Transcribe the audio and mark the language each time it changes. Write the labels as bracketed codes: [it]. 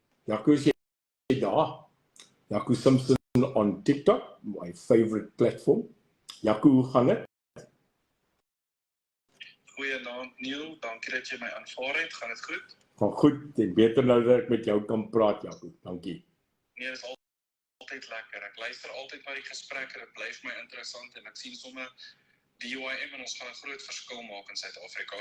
[en] Yaku said, Yaku Simpson on TikTok, my favorite platform. [af] Yaku, hoe gaan het? Goeienaand Neil, dankie dat jy my aanvaar het. Gaan dit goed? Gaan goed, en beter nou dat ek met jou kan praat, Yaku. Dankie. Nee, dit is altyd lekker. Ek luister altyd na die gesprekke, dit bly vir my interessant en ek sien sommer die UIM en ons gaan 'n groot verskil maak in Suid-Afrika.